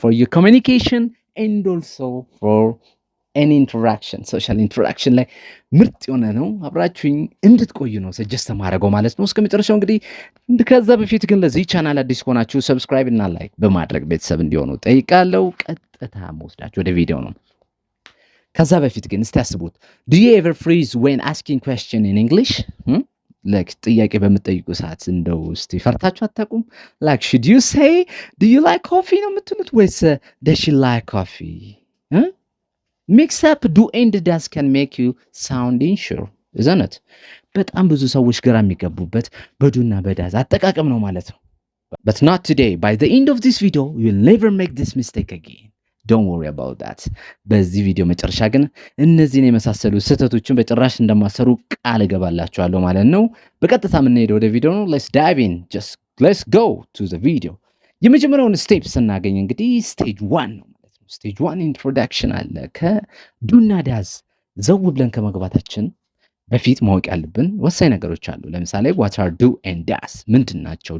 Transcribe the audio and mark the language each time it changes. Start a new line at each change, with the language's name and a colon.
English: For your communication and also for any interaction, social interaction
Amharic: ላይ ምርጥ የሆነ ነው። አብራችሁኝ እንድትቆዩ ነው ሰጀስት ማድረገው ማለት ነው። እስከ መጨረሻው እንግዲህ ከዛ በፊት ግን ለዚህ ቻናል አዲስ ከሆናችሁ ሰብስክራይብ እና ላይክ በማድረግ ቤተሰብ እንዲሆኑ ጠይቃለሁ። ቀጥታ መወስዳችሁ ወደ ቪዲዮ ነው። ከዛ በፊት ግን እስቲ አስቡት።
English: Do you ever freeze when asking question in English?
Amharic: like ጥያቄ በምትጠይቁ ሰዓት እንደው እስቲ ፈርታችሁ አታውቁም?
English: like should you say do you like coffee
Amharic: ነው የምትሉት ወይስ
English: does she like coffee? Mix up do and does can make you sound unsure, isn't it?
Amharic: በጣም ብዙ ሰዎች ግራ የሚገቡበት በዱና በዳዝ አጠቃቀም ነው ማለት ነው።
English: But not today. By the end of this video, you'll never make this mistake again. Don't worry about that.
Amharic: በዚህ ቪዲዮ መጨረሻ ግን እነዚህን የመሳሰሉ ስህተቶችን በጭራሽ እንደማሰሩ ቃል እገባላችኋለሁ ማለት ነው። በቀጥታ የምንሄደው ወደ ቪዲዮ ነው።
English: Let's dive in. Just let's go to the video.
Amharic: የመጀመሪያውን ስቴፕ ስናገኝ እንግዲህ ስቴጅ 1 ነው። ስቴጅ 1 ኢንትሮዳክሽን አለ። ከዱና ዳዝ ዘው ብለን ከመግባታችን በፊት ማወቅ ያለብን ወሳኝ ነገሮች አሉ። ለምሳሌ
English: what are do and does
Amharic: ምንድን ናቸው?